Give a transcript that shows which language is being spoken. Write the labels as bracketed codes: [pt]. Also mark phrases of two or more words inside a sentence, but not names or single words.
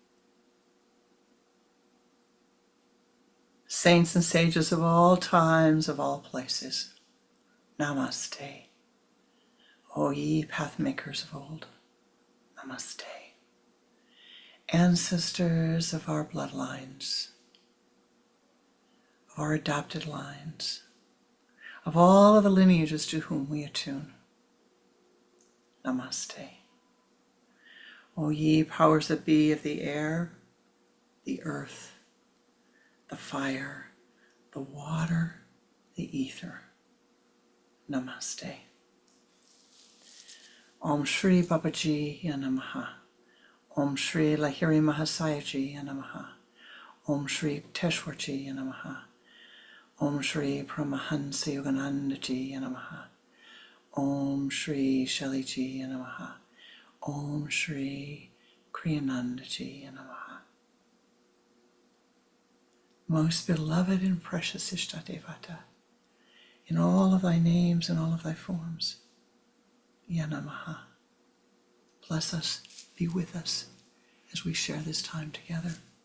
[en] Saints and sages of all times, of all places, Namaste. O ye pathmakers of old, Namaste. Ancestors of our bloodlines, of our adopted lines, of all of the lineages to whom we attune, Namaste. O ye powers that be of the air, the earth, the fire, the water, the ether, Namaste. [sa] Om Shri Babaji Namaha. Om Shri Lahiri Mahasayaji Namaha. Om Shri Teshwarji Namaha. Om Shri Paramahansa Yoganandaji Namaha. Om Shri Shaliji Namaha. Om Shri Kriyanandaji Namaha. [en] Most beloved and precious Ishtadevata, in all of thy names and all of thy forms, Yanamaha. Bless us, be with us as we share this time together.